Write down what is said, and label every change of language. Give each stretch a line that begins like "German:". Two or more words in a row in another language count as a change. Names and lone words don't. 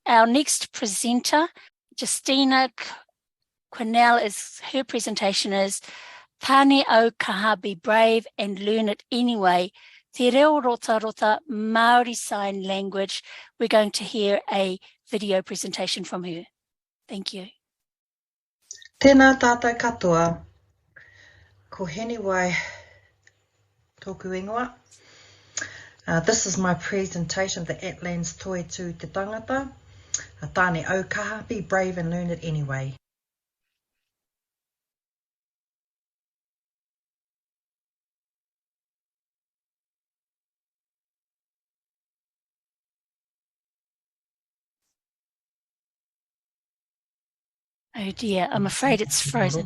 English: Our next presenter, Justine Quensell, her presentation is Tāne-au-kaha, be brave and learn it anyway.
Māori: Te Reo Rotarota
English: Maori Sign Language. We're going to hear a video presentation from her. Thank you.
Māori: Tēnā tātou katoa. Ko Hinewai tōku ingoa.
English: This is my presentation of the Atlan's Toi tū te tangata. Tāne-au-kaha, be brave and learn it anyway. Oh dear, I'm afraid it's frozen.